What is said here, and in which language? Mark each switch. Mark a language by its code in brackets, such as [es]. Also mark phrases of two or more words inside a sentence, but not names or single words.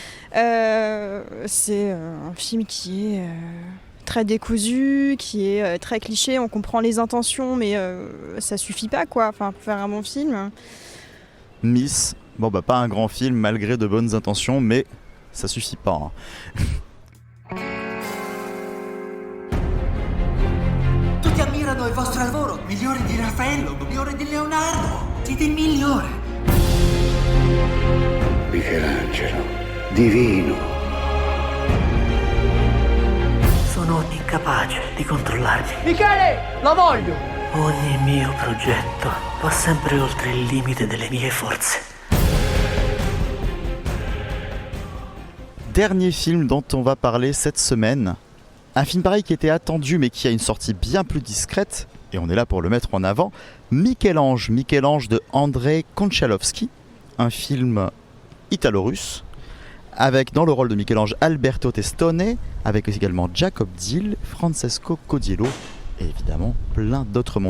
[fr] C'est un film qui est très décousu, qui est très cliché, on comprend les intentions, mais ça suffit pas quoi, enfin, pour faire un bon film. Miss, bon bah pas un grand film malgré de bonnes intentions, mais ça suffit pas. Hein. [it] Tutti ammirano il vostro lavoro, migliore di Raffaello, migliore di Leonardo. Siete il migliore. Michelangelo, divino. Sono incapace di controllarvi. Michele, la voglio! Ogni mio progetto va sempre oltre il limite delle mie forze. [fr] Dernier film dont on va parler cette semaine. Un film pareil qui était attendu mais qui a une sortie bien plus discrète, et on est là pour le mettre en avant, Michel-Ange de Andrei Konchalovsky, un film italo-russe, avec dans le rôle de Michel-Ange Alberto Testone, avec également Jacob Dill, Francesco Codiello, et évidemment plein d'autres mondes.